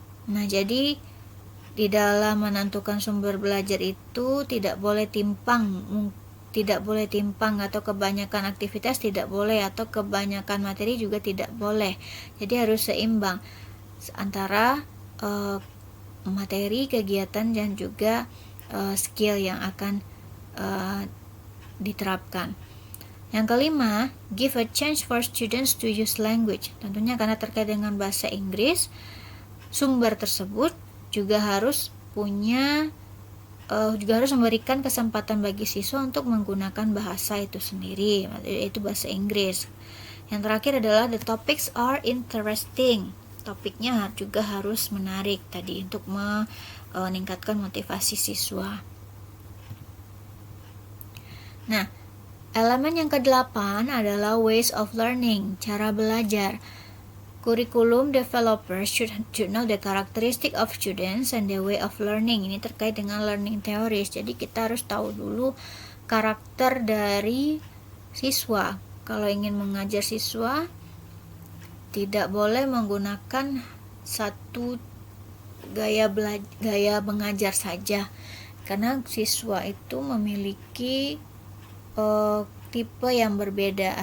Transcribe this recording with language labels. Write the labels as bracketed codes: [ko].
[id] Nah, jadi di dalam menentukan sumber belajar itu tidak boleh timpang atau kebanyakan aktivitas tidak boleh, atau kebanyakan materi juga tidak boleh. Jadi harus seimbang antara materi, kegiatan, dan juga skill yang akan diterapkan. Yang kelima, [en] give a chance for students to use language. [id] Tentunya karena terkait dengan bahasa Inggris, sumber tersebut juga harus memberikan kesempatan bagi siswa untuk menggunakan bahasa itu sendiri, yaitu bahasa Inggris. Yang terakhir adalah [en] the topics are interesting. [id] Topiknya juga harus menarik tadi untuk meningkatkan motivasi siswa. Nah, elemen yang ke-8 adalah ways of learning, cara belajar. [en] Curriculum developers should know the characteristic of students and the way of learning. [id] Ini terkait dengan learning theories. Jadi kita harus tahu dulu karakter dari siswa. Kalau ingin mengajar siswa, tidak boleh menggunakan satu gaya mengajar saja, karena siswa itu memiliki tipe yang berbeda.